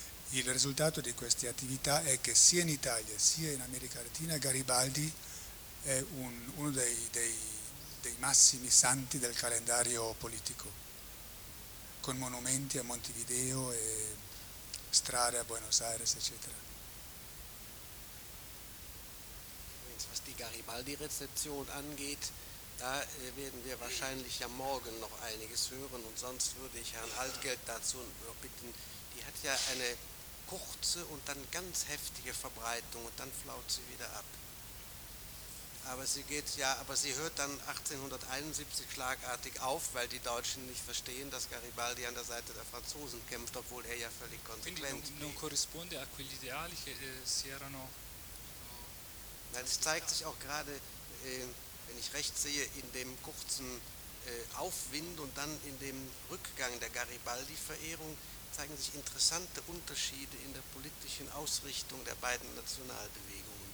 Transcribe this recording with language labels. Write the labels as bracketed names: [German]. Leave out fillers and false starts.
[Italian] Il risultato di queste attività è che sia in Italia sia in America Latina Garibaldi è uno dei massimi santi del calendario politico, con monumenti a Montevideo e strade a Buenos Aires, eccetera. [German] Was die Garibaldi-Rezeption angeht, da werden wir wahrscheinlich ja morgen noch einiges hören, und sonst würde ich Herrn Altgeld dazu bitten, die hat ja eine kurze und dann ganz heftige Verbreitung und dann flaut sie wieder ab. Aber sie hört dann 1871 schlagartig auf, weil die Deutschen nicht verstehen, dass Garibaldi an der Seite der Franzosen kämpft, obwohl er ja völlig konsequent ist. [Italian] Non corrisponde a quegli ideali che si erano. [German] Nein, es zeigt sich auch gerade, wenn ich recht sehe, in dem kurzen Aufwind und dann in dem Rückgang der Garibaldi-Verehrung zeigen sich interessante Unterschiede in der politischen Ausrichtung der beiden Nationalbewegungen.